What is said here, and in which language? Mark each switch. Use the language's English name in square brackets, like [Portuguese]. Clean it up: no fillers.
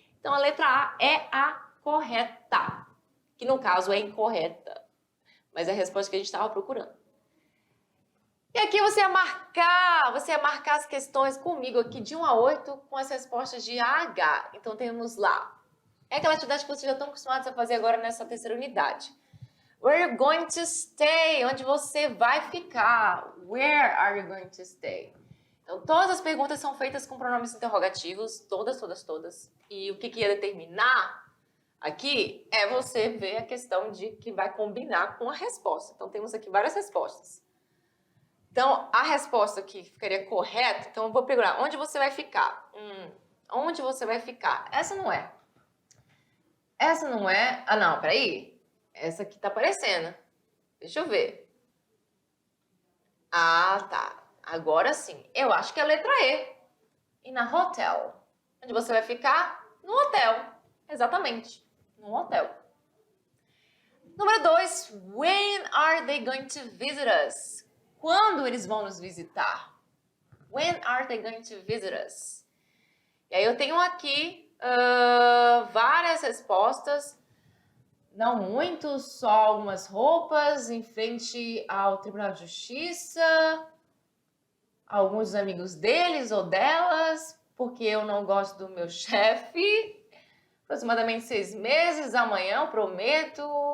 [Portuguese] Então, a letra A é a correta. Que, no caso, é incorreta. Mas é a resposta que a gente estava procurando. E aqui você ia marcar as questões comigo aqui de 1 a 8 com as respostas de A a H. Então temos lá. É aquela atividade que vocês já estão acostumados a fazer agora nessa terceira unidade. [English] Where are you going to stay? [Portuguese] Onde você vai ficar? [English] Where are you going to stay? [Portuguese] Então todas as perguntas são feitas com pronomes interrogativos. Todas. E o que ia determinar aqui é você ver a questão de que vai combinar com a resposta. Então temos aqui várias respostas. Então, a resposta que ficaria correta, então eu vou procurar onde você vai ficar. Onde você vai ficar? Essa não é. Essa não é. Ah, não, peraí. Essa aqui tá aparecendo. Deixa eu ver. Ah, tá. Agora sim. Eu acho que é a letra E. E na hotel. Onde você vai ficar? No hotel. Exatamente. No hotel. Número 2. [English] When are they going to visit us? [Portuguese] Quando eles vão nos visitar? [English] When are they going to visit us? [Portuguese] E aí eu tenho aqui várias respostas, não muito, só algumas roupas em frente ao Tribunal de Justiça, alguns amigos deles ou delas, porque eu não gosto do meu chefe, aproximadamente 6 meses, amanhã eu prometo.